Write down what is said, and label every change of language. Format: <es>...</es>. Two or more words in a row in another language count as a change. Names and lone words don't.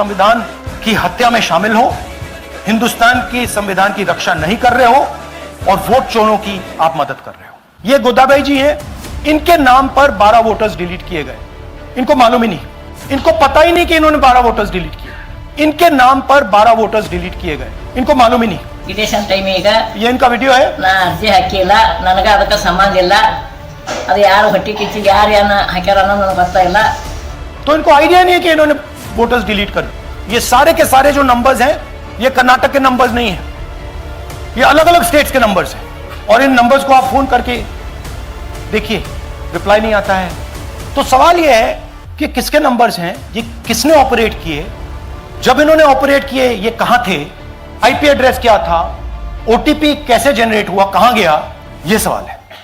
<hi>संविधान की हत्या में शामिल हो, हिंदुस्तान के संविधान की रक्षा नहीं कर रहे हो और वोट चोरों की आप मदद कर रहे हो। ये गोदाबाई जी हैं, इनके नाम पर 12 वोटर्स डिलीट किए गए, इनको मालूम ही नहीं, इनको पता ही नहीं कि इन्होंने 12 वोटर्स डिलीट किए। इनके नाम पर 12 वोटर्स डिलीट किए गए, इनको मालूम ही नहीं।</hi> <en>election time</en> <hi>ये इनका वीडियो है।</hi> <kn>ನಾ ಅರ್ಜಿ ಹಾಕಿಲ್ಲ, ನನಗೆ ಅದಕ್ಕೆ ಸಂಬಂಧ ಇಲ್ಲ, ಅದು ಯಾರು ಹೊಟ್ಟಿ ಕಿಚ್ಚಿ ಯಾರು ಹಾಕ್ಯಾರ ಅನ್ನೋದು ನನಗೆ ಗೊತ್ತಾಗಿಲ್ಲ।</kn> <hi>तो इनको आइडिया नहीं है कि इन्होंने वोटर्स डिलीट कर। ये सारे के सारे जो नंबर्स हैं ये कर्नाटक के नंबर्स नहीं हैं, ये अलग अलग स्टेट्स के नंबर्स हैं। और इन नंबर्स को आप फोन करके देखिए, रिप्लाई नहीं आता है। तो सवाल ये है कि किसके नंबर्स हैं, ये किसने ऑपरेट किए, जब इन्होंने ऑपरेट किए ये कहां थे,</hi> <en>IP address</en> <hi>क्या था, ओटीपी कैसे जनरेट हुआ, कहां गया, ये सवाल है।</hi>